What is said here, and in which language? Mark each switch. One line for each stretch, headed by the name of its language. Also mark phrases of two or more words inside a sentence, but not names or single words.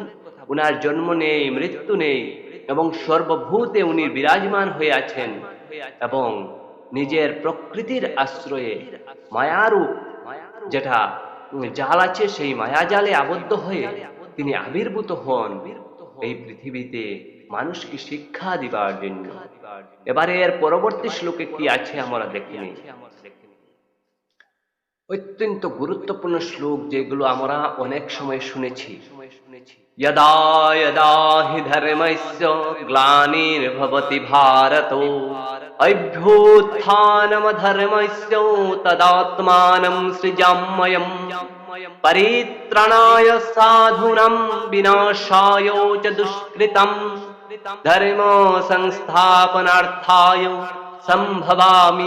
Bangla: উনার জন্ম নেই, মৃত্যু নেই এবং সর্বভূতে উনি বিরাজমান হয়ে আছেন এবং নিজের প্রকৃতির আশ্রয়ে মায়ারূপ যেটা জাল আছে, সেই মায়াজালে আবদ্ধ হয়ে তিনি আবির্ভূত হন এই পৃথিবীতে মানুষকে শিক্ষা দিবার জন্য। এবারে এর পরবর্তী শ্লোকে কি আছে আমরা দেখে নিই। অত্যন্ত গুরুত্বপূর্ণ শ্লোক, যেগুলো আমরা অনেক সময় শুনেছি।
Sanskrit: यदा यदा हि धर्मस्य ग्लानिर्भवति भारत अभ्युत्थानमधर्मस्य तदात्मानं सृजाम्यहम् परित्राणाय साधूनां विनाशाय च दुष्कृतं धर्म संस्थापनार्थाय संभवामि